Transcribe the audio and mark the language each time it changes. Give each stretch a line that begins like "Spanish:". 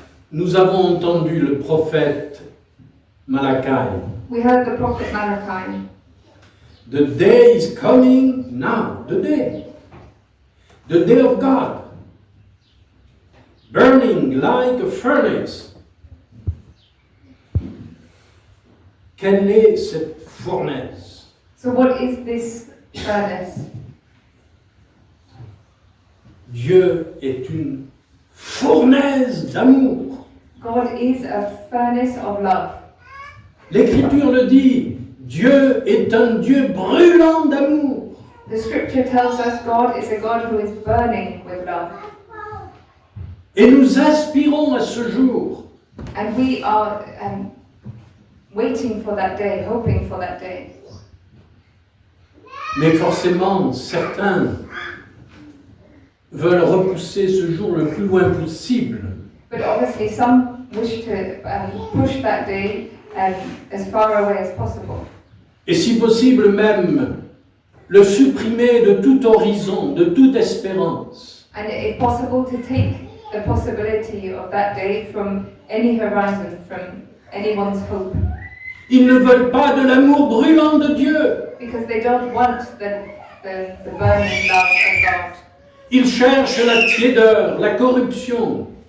French: Nous avons entendu le prophète Malachi.
English: We heard the prophet Malachi. The day is coming now, the day of God, burning like a furnace.
French: Quelle est cette fournaise?
English: So what is this furnace?
French: Dieu est une fournaise d'amour.
English: God is a furnace of love.
French: L'Écriture le dit, Dieu est un Dieu brûlant d'amour.
English: The Scripture tells us God is a God who is burning with love.
French: Et nous aspirons à ce jour.
English: And we are waiting for that day, hoping for that day.
French: Mais forcément, certains veulent repousser ce jour le plus loin possible.
English: But obviously some wish to push that day as far away as possible.
French: Et si possible même, le supprimer de tout horizon, de toute espérance.
English: And if possible to take the possibility of that day from any horizon, from anyone's hope.
French: Ils ne veulent pas de l'amour brûlant de Dieu.
English: Because they don't want the burning love of God.
French: Ils cherchent la tiédeur, la corruption.